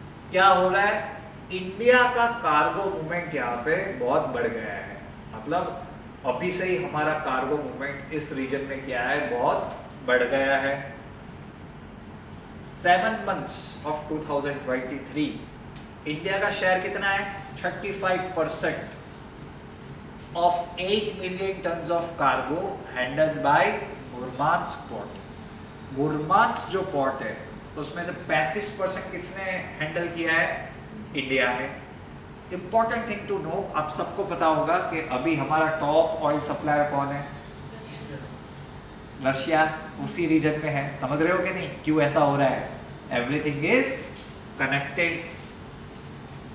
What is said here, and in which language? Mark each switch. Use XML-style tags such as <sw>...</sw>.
<hi>क्या हो रहा है, इंडिया का कार्गो मूवमेंट यहाँ पे बहुत बढ़ गया है, मतलब अभी से ही हमारा कार्गो मूवमेंट इस रीजन में क्या है, बहुत बढ़ गया है।</hi> <en>7 months of 2023</en> <hi>इंडिया का शेयर कितना है?</hi> <en>35% of 8 million tons of cargo handled by Murmansk port.</en> <hi>मुरमांस्क जो पोर्ट है उसमें से 35% किसने हैंडल किया है? इंडिया ने।</hi> <en>important thing to know,</en> <hi>आप सबको पता होगा कि अभी हमारा टॉप ऑयल सप्लायर कौन है? रशिया। उसी रीजन में है। समझ रहे हो कि नहीं क्यों ऐसा हो रहा है?</hi> <en>Everything is connected.</en>